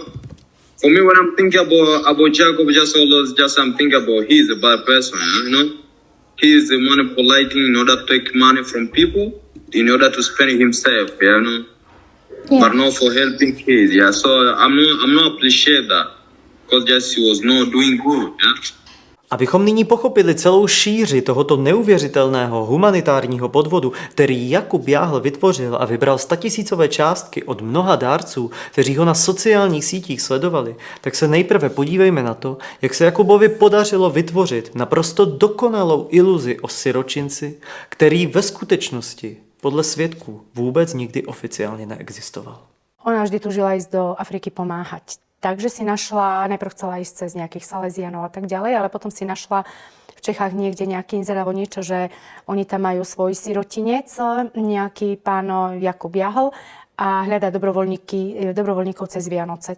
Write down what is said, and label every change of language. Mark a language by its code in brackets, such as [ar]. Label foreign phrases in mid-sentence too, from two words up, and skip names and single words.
[en] For me, when I'm thinking about Jacob, I'm thinking about he's a bad person, you know. He is manipulating in order to take money from people, in order to spend it himself, you know. Yeah. But not for helping kids, yeah. So I'm not appreciate that, because just he was not doing good, yeah. [cs] Abychom nyní pochopili celou šíři tohoto neuvěřitelného humanitárního podvodu, který Jakub Jáhl vytvořil a vybral statisícové částky od mnoha dárců, kteří ho na sociálních sítích sledovali, tak se nejprve podívejme na to, jak se Jakubovi podařilo vytvořit naprosto dokonalou iluzi o siročinci, který ve skutečnosti podle svědků vůbec nikdy oficiálně neexistoval. [sk] Ona vždy tužila ísť do Afriky pomáhať. Takže si našla, najprv chcela ísť cez nejakých Salesianov a tak ďalej, ale potom si našla v Čechách niekde nejaký inzerát alebo niečo, že oni tam majú svoj sirotinec, nejaký pán Jakub Jáhl a hľadá dobrovoľníkov cez Vianoce.